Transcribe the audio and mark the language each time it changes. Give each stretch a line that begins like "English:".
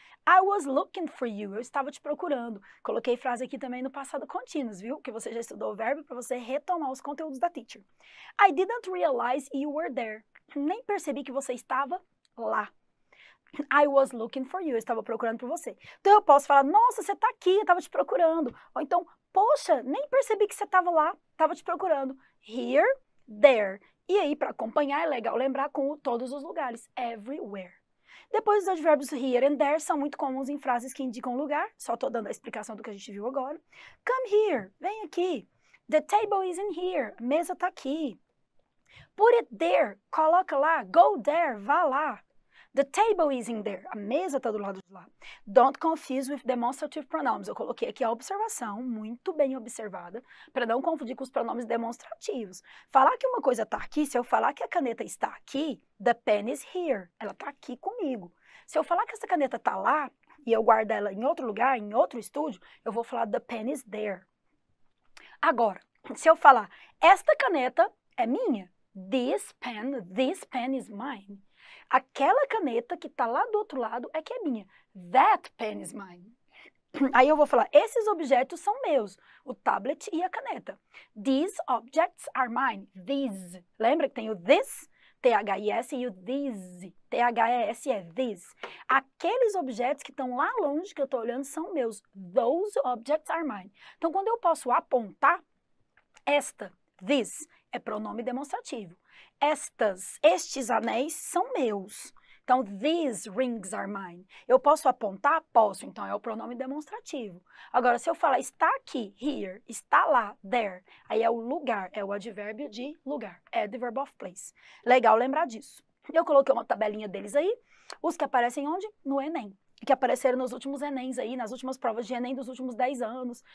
English: I was looking for you.
Portuguese: Eu estava te procurando. Coloquei frase aqui também no passado contínuo, viu? Que você já estudou o verbo para você retomar os conteúdos da teacher.
English: I didn't realize you were there.
Portuguese: Nem percebi que você estava lá.
English: I was looking for you.
Portuguese: Eu estava procurando por você. Então eu posso falar, nossa, você está aqui, eu estava te procurando. Ou então, poxa, nem percebi que você estava lá, estava te procurando. Here, there. E aí, para acompanhar, é legal lembrar com todos os lugares. Everywhere. Depois, os advérbios here and there são muito comuns em frases que indicam lugar. Só estou dando a explicação do que a gente viu agora.
English: Come here.
Portuguese: Vem aqui.
English: The table is in here.
Portuguese: A mesa está aqui.
English: Put it there.
Portuguese: Coloca lá.
English: Go there.
Portuguese: Vá lá.
English: The table is in there.
Portuguese: A mesa está do lado de lá.
English: Don't confuse with demonstrative pronouns.
Portuguese: Eu coloquei aqui a observação, muito bem observada, para não confundir com os pronomes demonstrativos. Falar que uma coisa está aqui, se eu falar que a caneta está aqui,
English: the pen is here.
Portuguese: Ela está aqui comigo. Se eu falar que essa caneta está lá, e eu guardo ela em outro lugar, em outro estúdio, eu vou falar
English: the pen is there.
Portuguese: Agora, se eu falar, esta caneta é minha,
English: this pen is mine.
Portuguese: Aquela caneta que está lá do outro lado é que é minha.
English: That pen is mine.
Portuguese: Aí eu vou falar, esses objetos são meus. O tablet e a caneta.
English: These objects are mine.
Portuguese: These. Lembra que tem o this, T-H-I-S, e o these, T-H-E-S-E, these. Aqueles objetos que estão lá longe, que eu estou olhando, são meus.
English: Those objects are mine.
Portuguese: Então, quando eu posso apontar, esta, this, é pronome demonstrativo. Estes anéis são meus. Então,
English: these rings are mine.
Portuguese: Eu posso apontar? Posso. Então, é o pronome demonstrativo. Agora, se eu falar está aqui, here, está lá, there, aí é o lugar, é o advérbio de lugar. É
English: the verb of place.
Portuguese: Legal lembrar disso. Eu coloquei uma tabelinha deles aí. Os que aparecem onde? No Enem. Que apareceram nos últimos Enems aí, nas últimas provas de Enem dos últimos 10 anos.